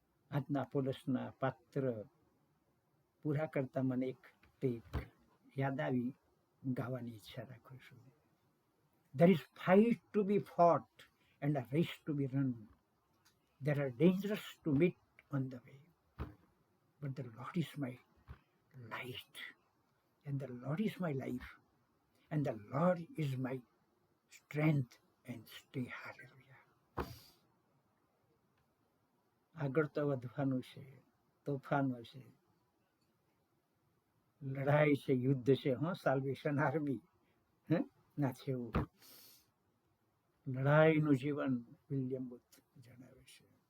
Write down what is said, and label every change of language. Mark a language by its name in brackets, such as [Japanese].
[Gujarati] આજના આપોલસના પાત્ર પૂરા કરતા મને એક યાદ આવી, ગાવાની ઈચ્છા રાખું છું. [English] There is fight to be fought and a race to be run. There are dangers to meet on the way. But the Lord is my light, and the Lord is my life, and the Lord is my strength and stay. Hallelujah. [Gujarati] આગળ તો વધવાનું છે, તોફાનો છે, લડાઈ છે, યુદ્ધ છે. સાલ્વેશન આર્મી ના છે એવું લડાઈનું જીવન વિલિયમ બુથ જણાવે છે.